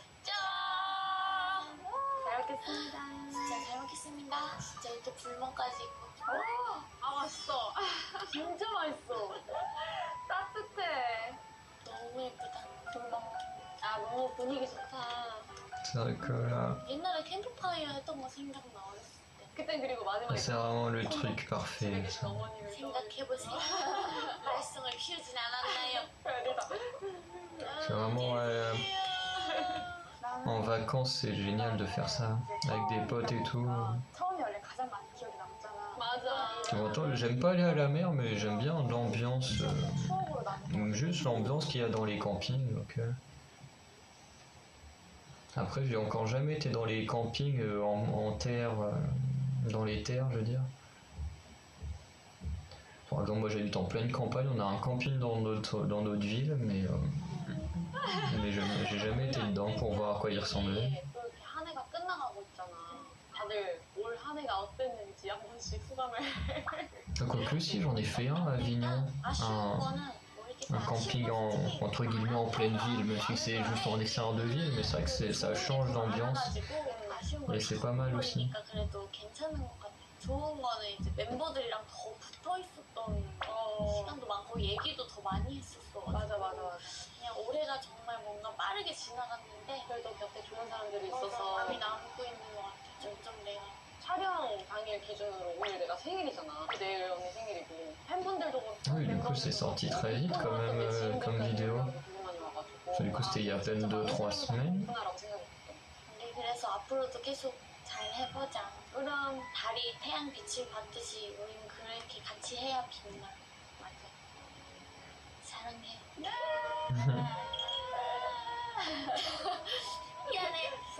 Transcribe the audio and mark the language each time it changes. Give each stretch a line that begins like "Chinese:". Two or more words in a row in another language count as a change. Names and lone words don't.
Korean: 짠! 잘 먹겠습니다. 진짜 잘 먹겠습니다. 진짜 이렇게 불멍까지 있고. 맛있어. 진짜 맛있어. 따뜻해. 너무 예쁘다. 금방. 너무 분위기 좋다.
French: C'est vrai que là,
Korean: 옛날에 캠프파이어 했던 거 생각나 어렸을 때. 그때 그리고 마지막에
French: c'est vraiment le truc parfait. ça.
Korean: 어머님을 생각해보세요. 발성을 키우진 않았나요?
French: C'est vraiment en vacances, c'est génial de faire ça avec des potes et tout.
Korean: 처음이 원래 가장 많이 기억에 남잖아. 맞아.
French: Pourtant, j'aime pas aller à la mer, mais j'aime bien l'ambiance,
Korean: 추억으로 남는
French: juste l'ambiance qu'il y a dans les campings. Donc, après, j'ai encore jamais été dans les campings en terre, dans les terres, je veux dire. Par exemple, moi j'habite en pleine campagne, on a un camping dans notre ville, mais j'ai jamais été dedans pour voir à quoi il ressemblait.
Korean: 또 이렇게 한 해가 끝나가고 있잖아. 다들 올 한 해가 어땠는지 한 번씩 소감을.
French: Quoique si, j'en ai fait un à Avignon,
Korean: 아쉬운 거는 뭐 이렇게
French: un camping entre guillemets en pleine ville, même si c'est juste en extérieur de ville, mais c'est vrai que ça change d'ambiance.
Korean: 아쉬운
French: Et c'est pas mal aussi.
Korean: 그러니까 그래도 괜찮은 것 같아. 좋은 거는 이제 멤버들이랑 더 붙어 있었던 시간도 많고 얘기도 더 많이 했었어. 맞아. 그냥 올해가 정말 뭔가 빠르게 지나갔는데 그래도 곁에 좋은 사람들이 있어서 있어서 마음이 남고 있는 것 같아. 점점 내가. 촬영 당일 기준으로 오늘 내가 생일이잖아. 내일 언니 생일이고 팬분들도 그렇고.
French: Oui, du coup c'est sorti très vite quand même comme vidéo. Du coup c'était il y a à peine 2-3 semaines.
Korean: 우리 그래서 앞으로도 계속 잘 해보자. 그럼 달이 태양 빛을 받듯이 우린 그렇게 같이 해야 빛나. 맞아. 사랑해. 미안해.